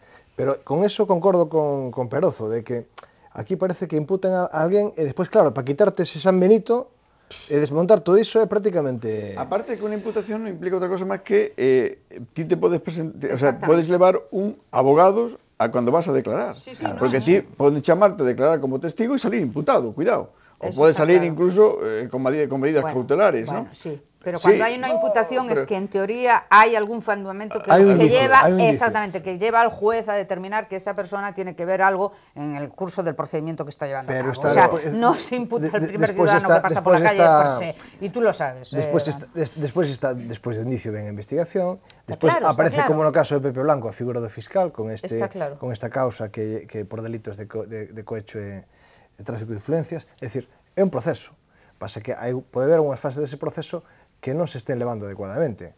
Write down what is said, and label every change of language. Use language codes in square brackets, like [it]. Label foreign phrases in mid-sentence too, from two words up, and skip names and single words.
[gl] Pero con eso concordo con Perozo, de que aquí parece que imputen a alguén e despois, claro, para quitarte ese San Benito e desmontar todo iso é prácticamente... Aparte que unha imputación non implica outra cosa máis que ti te podes presentar, o sea, podes levar un abogado a cuando vas a declarar. Porque ti poden chamarte a declarar como testigo e salir imputado, cuidado. O podes salir incluso con medidas cautelares, [es] ¿no? Sí. Pero cuando hay una imputación es que en teoría hay algún fundamento que lleva al juez a determinar que esa persona tiene que ver algo en el curso del procedimiento que está llevando a cabo. O sea, no se imputa al primer ciudadano que pasa por la calle per se, y tú lo sabes. [gl] Despois do inicio ven a investigación, despois aparece como no caso de Pepe Blanco a figura do fiscal con esta causa que por delitos de cohecho e tráfico de influencias, é dicir, é un proceso. Pasa que pode haber unhas fases dese proceso que non se estén levando adecuadamente.